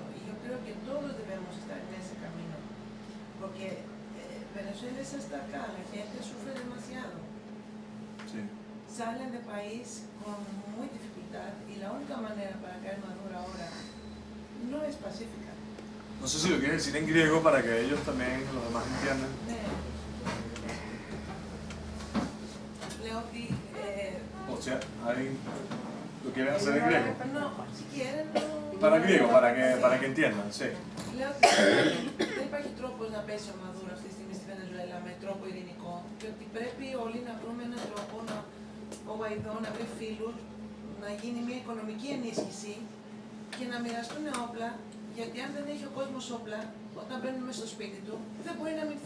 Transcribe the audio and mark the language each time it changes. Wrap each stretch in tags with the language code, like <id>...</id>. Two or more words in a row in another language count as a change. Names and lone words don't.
<es>Y yo creo que todos debemos estar en ese camino, porque Venezuela es hasta acá, la gente sufre demasiado. Sí. Salen del país con muy dificultad y la única manera para caer Maduro ahora no es pacífica. No sé si lo quieres decir en griego para que ellos también, los demás entiendan.</es> <el>Λέω ότι</el> <es>O sea, ahí lo quieren hacer en griego. no, si quieren no. Para griego, para que entiendan, sí.</es> <el>Λέω ότι δεν υπάρχει τρόπος να πέσει ο Μαδούρο αυτή τη στιγμή στη Βενεζουέλα με τρόπο ειρηνικό και ότι πρέπει όλοι να βρούμε έναν τρόπο ο Γουαϊδό να βρει φίλους, να γίνει μια οικονομική ενίσχυση και να μοιραστούν όπλα, γιατί αν δεν έχει ο κόσμος όπλα, όταν μπαίνουν μέσα στο σπίτι του, δεν μπορεί να μηνθεί.</el>